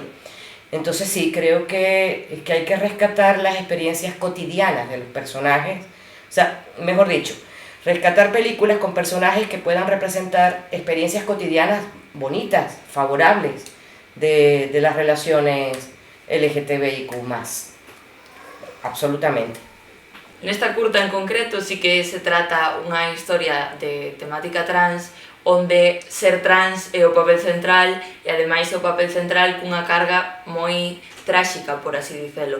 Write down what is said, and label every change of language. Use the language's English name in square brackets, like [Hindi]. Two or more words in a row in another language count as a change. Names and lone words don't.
[Spanish] Entonces sí, creo que hay que rescatar las experiencias cotidianas de los personajes, o sea, mejor dicho, rescatar películas con personajes que puedan representar experiencias cotidianas bonitas, favorables de las relaciones LGTBIQ+. Absolutamente. [Galician] Nesta curta en concreto sí que se trata unha historia de temática trans onde ser trans é o papel central e ademais é o papel central cunha carga moi tráxica, por así dicelo.